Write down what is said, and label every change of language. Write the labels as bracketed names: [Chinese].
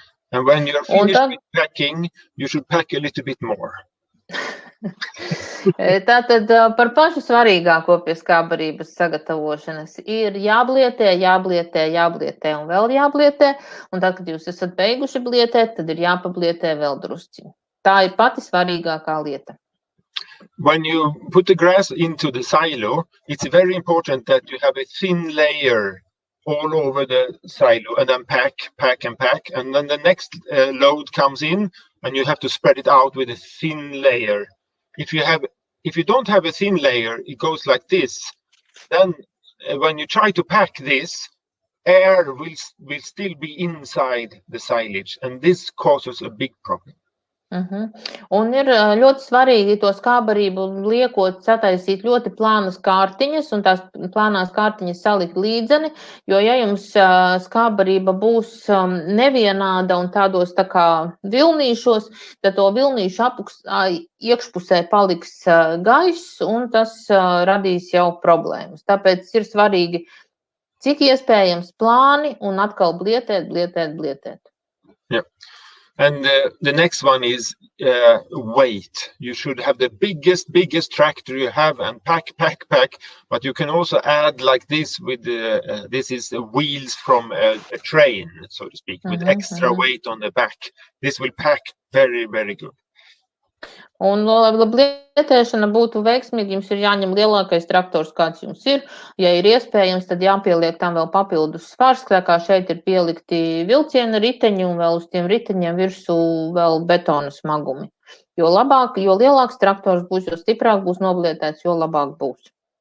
[English] And when you're finished with packing, you should pack a little bit more. [Latvian] Tātad par pašu svarīgāko pie skābarības sagatavošanas ir jāblietē un vēl jāblietē, un tad, kad jūs esat beiguši blietēt, tad ir jāpablietē vēl drusciņi. Tā ir pati svarīgākā lieta. [English] When you put the grass into the silo, it's very important that you have a thin layer all over the silo, and then pack, and then the next load comes in, and you have to spread it out with a thin layer. If you don't have a thin layer, it goes like this. Then when you try to pack this, air will still be inside the silage, and this causes a big problem. [Latvian] Un ir ļoti svarīgi to skābarību liekot sataisīt ļoti plānas kārtiņas un tās plānās kārtiņas salikt līdzeni, jo ja jums skābarība būs nevienāda un tādos tā kā vilnīšos, tad to vilnīšu iekšpusē paliks gaiss un tas radīs jau problēmas. Tāpēc ir svarīgi, cik iespējams plāni un atkal blietēt. [English] Yeah. And the next one is weight. You should have the biggest tractor you have and pack. But you can also add like this with this is the wheels from a train, so to speak, with extra weight on the back. This will pack very, very good. [Latvian] Un, lai blietēšana būtu veiksmīga, jums ir jāņem lielākais traktors, kāds jums ir. Ja ir iespējams, tad jāpieliek tam vēl papildus svars, kā šeit ir pielikti vilciena riteņi un vēl uz tiem riteņiem virsū vēl betona smagumi. Jo lielāks traktors būs, jo stiprāk būs noblietēts, jo labāk būs.